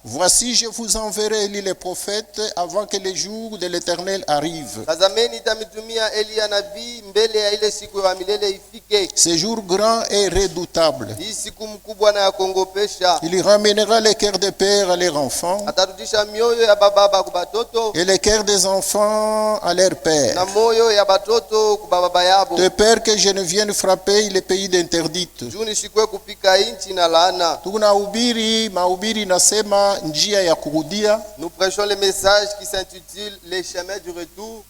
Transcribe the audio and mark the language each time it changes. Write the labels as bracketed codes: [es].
[fr] Voici, je vous enverrai Élie le prophète avant que le jour de l'Éternel arrive. [sw] Tazameni nitamitumia Eliya nabii mbele ya ile siku ya milele ifike. [fr] Ce jour grand et redoutable. [sw] Hii siku mkubwa na ya kuongopesha. [fr] Il ramènera les cœurs des pères à leurs enfants [sw] Atarudisha mioyo ya baba kwa batoto [fr] et les cœurs des enfants à leurs [sw] na [fr] pères. [sw] moyo ya batoto kwa baba yabo. [fr] De peur que je ne vienne frapper les pays d'interdite. [sw] Juu nishikwe kupika inchi na laana. Tunahubiri mahubiri nasema njia ya kurudia, [fr] Nous prêchons le message qui s'intitule Les chemins du retour.